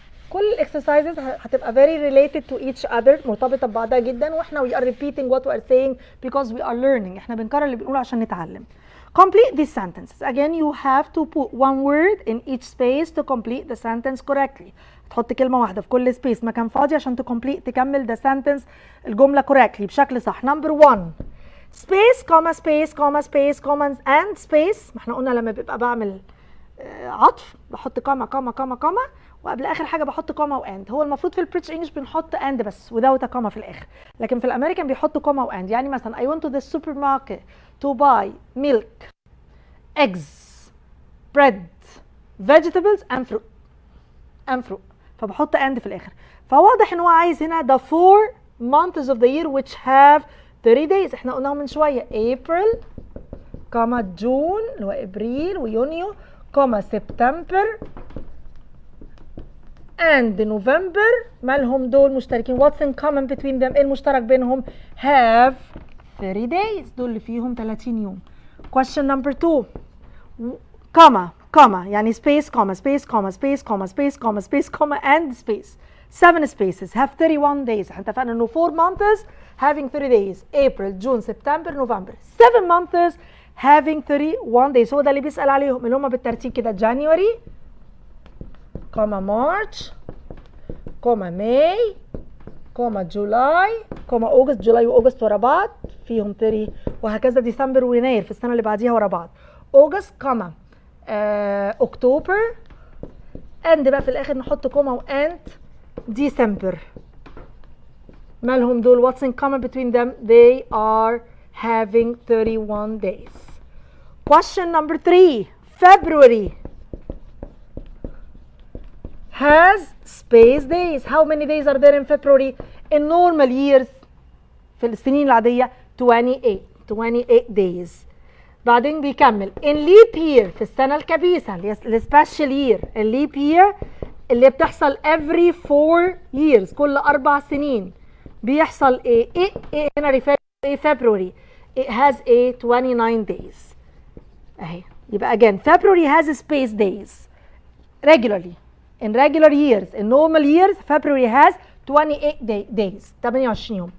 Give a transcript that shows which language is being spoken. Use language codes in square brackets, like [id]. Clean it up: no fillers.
[ar] كل الاكسرسايزز هتبقى [en] very related to each other، [ar] مرتبطة ببعضها جدا، واحنا [en] we are repeating what we are saying because we are learning، [ar] احنا بنكرر اللي بنقوله عشان نتعلم. [en] Complete these sentences. Again you have to put one word in each space to complete the sentence correctly. [ar] تحط كلمة واحدة في كل space مكان فاضي عشان تكمل [en] the sentence [ar] الجملة correctly بشكل صح. [en] Number 1. space comma space comma space comma and space. [ar] ما احنا قلنا لما بيبقى بعمل عطف بحط كوما كوما كوما كوما، وقبل اخر حاجه بحط كوما واند. هو المفروض في البريتش انجلش بنحط اند بس [en] without a [ar] كوما في الاخر، لكن في الامريكان بيحطوا كوما واند. [en] يعني مثلا I went to the supermarket to buy milk, eggs, bread, vegetables and fruit [ar] فبحط اند في الاخر. فواضح ان هو عايز هنا [en] the 4 months of the year which have 30 days. [ar] احنا قلناهم من شويه April كوما جون اللي هو ابريل ويونيو كوما سبتمبر and نوفمبر. مالهم دول مشتركين؟ [en] what's in common between them؟ [ar] ايه المشترك بينهم؟ [en] have 30 days، [ar] دول اللي فيهم 30 يوم. [en] question number 2. [ar] كوما يعني [en] space comma space comma space comma space comma space comma and space. 7 spaces have 31 days. [ar] احنا اتفقنا انه [en] 4 months having 30 days April June September November. 7 months having 31 days. [ar] هو ده اللي بيسأل عليهم اللي هم بالترتيب كده January كوما مارش كوما ماي كوما جولاي كوما اوجست. جولاي واوجست ورا بعض فيهم 30، وهكذا ديسمبر ويناير في السنه اللي بعديها ورا بعض. اوجست كوما اكتوبر اند بقى في الاخر نحط كوما واند ديسمبر. مالهم دول؟ [en] what's in common between them? They are having 31 days. Question number 3. February has space days. How many days are there in February? In normal years [ar] في السنين العادية [en] 28 days. [ar] بعدين بيكمل [en] in leap year [ar] في السنة الكبيسة ال [en] special year. [ar] ال [en] leap year [ar] اللي بتحصل [en] every 4 years [ar] كل 4 سنين بيحصل ايه هنا ريفير ايه February. [en] It has 29 days [ar] اهي. يبقى [en] again February has space days regularly in regular years. in normal years February has 28 days [ar] 28 يوم.